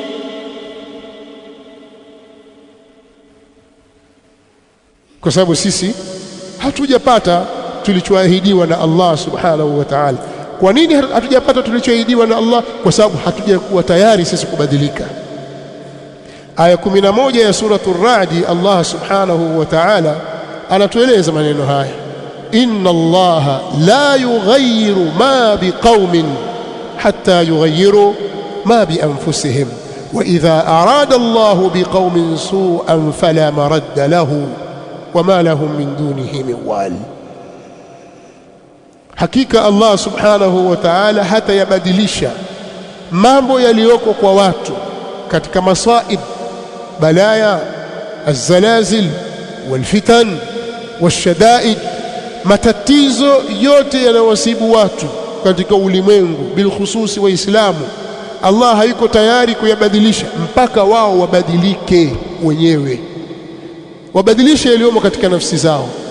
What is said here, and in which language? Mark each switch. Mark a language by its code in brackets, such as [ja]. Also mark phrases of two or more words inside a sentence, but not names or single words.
[sw] Kwa sababu sisi hatujapata tulichoahidiwa na [ar] الله سبحانه وتعالى. [sw] Kwa nini hatujapata tulichoahidiwa na Allah? Kwa sababu hatujakuwa tayari sisi kubadilika. Aya 11 ya suratul Ra'd, [ar] الله سبحانه وتعالى [sw] anatueleza maneno haya: [ar] إن الله لا يغير ما بقوم حتى يغيروا ما بأنفسهم وإذا أراد الله بقوم سوءا فلا مرد له وما لهم من دونه من وال. [sw] Hakika [ar] الله سبحانه وتعالى [sw] hata yabadilisha mambo yaliyoko kwa watu katika masaib, balaya, [ar] الزلازل والفتن والشدائد, [sw] matatizo yote yanayowasibu watu katika ulimwengu bilkhususi Waislamu, Allah hayuko tayari kuyabadilisha mpaka wao wabadilike wenyewe, wabadilishe yaliyomo katika nafsi zao.